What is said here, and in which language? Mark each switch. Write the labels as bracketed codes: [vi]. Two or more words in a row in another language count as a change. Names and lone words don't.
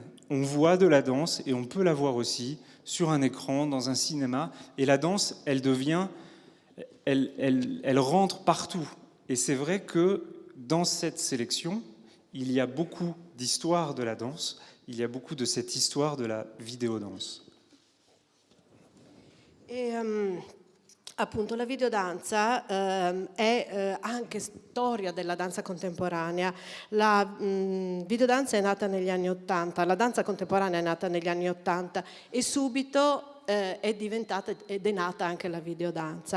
[fr] On voit de la danse et on peut la voir aussi sur un écran, dans un cinéma. Et la danse, elle rentre partout. Et c'est vrai que dans cette sélection, il y a beaucoup d'histoire de la danse, il y a beaucoup de cette histoire de la vidéodanse. [it] Appunto, la videodanza è anche storia della danza contemporanea. La videodanza è nata negli anni '80, la danza contemporanea è nata negli anni '80 e subito è nata anche la videodanza.